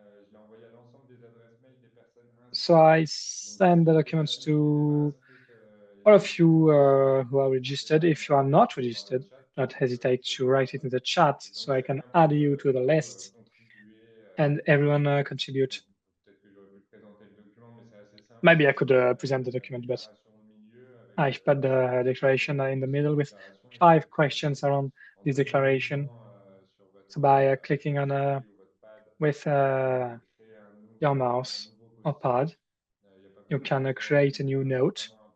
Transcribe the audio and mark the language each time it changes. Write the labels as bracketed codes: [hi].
[fr] l'ai envoyé à l'ensemble des adresses mail des personnes [en] So [fr] inscrites. [en] I send the documents to all of you who are registered. If you are not registered, not hesitate to write it in the chat so I can add you to the list and everyone contribute. [fr] Peut-être que j'aurais pu présenter le document, mais c'est assez simple. [en] Maybe I could present the document, but I put the declaration in the middle with 5 questions around this declaration. So by clicking on with your mouse or pad, you can create a new note.